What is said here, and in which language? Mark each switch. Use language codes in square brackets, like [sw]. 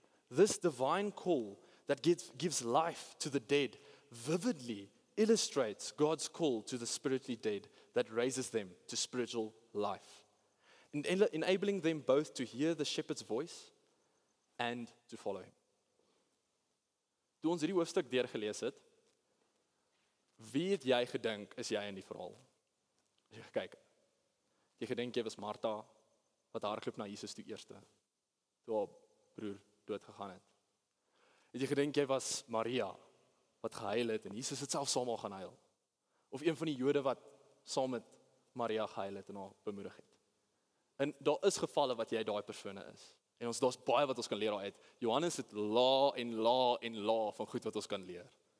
[en] This divine call that gives life to the dead vividly illustrates God's call to the spiritually dead that raises them to spiritual life, enabling them both to hear the shepherd's voice and to follow him." [af] Toe ons hierdie hoofstuk deurgelees het, wie het jy gedink is jy in die verhaal? As jy kyk, jy gedink jy was Martha wat hardloop na Jesus toe eerste, toe haar broer dood gegaan het. Het jy gedink jy was Maria wat gehuil het en Jesus het self saam met haar gaan huil? Of een van die Jode wat saam met Maria gehuil het en haar bemoedig het? En daar is gevalle wat jy daai persone is. En daar's baie wat ons kan leer daaruit. Johannes het la van goed wat ons kan leer.